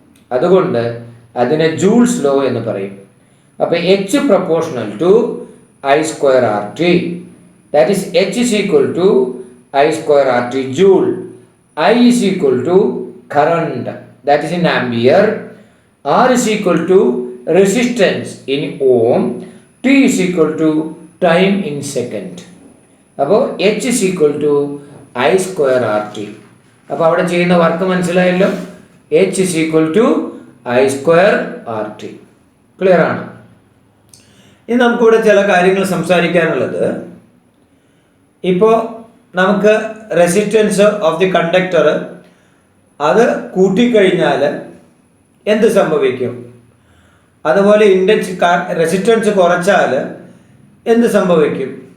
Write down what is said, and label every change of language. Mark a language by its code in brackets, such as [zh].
[ml] അതുകൊണ്ട് അതിനെ Joule's law എന്ന് പറയും. [en] അപ്പോൾ H proportional to I square R T, that is H is equal to I square R T joule. I is equal to current, that is in ampere. R is equal to resistance in ohm, T is equal to time in second. അപ്പോൾ H is equal to I square RT. [ml] അപ്പോൾ അവിടെ ചെയ്യുന്ന work മനസ്സിലായല്ലോ. [en] H is equal to I square RT. [ml] Clear ആണ്. ഇനി നമുക്കിവിടെ ചില കാര്യങ്ങൾ സംസാരിക്കാനുള്ളത്, ഇപ്പോൾ നമുക്ക് [en] resistance of the conductor [ml] അത് കൂട്ടിക്കഴിഞ്ഞാൽ എന്ത് സംഭവിക്കും, അതുപോലെ റെസിസ്റ്റൻസ് കുറച്ചാൽ എന്ത് സംഭവിക്കും.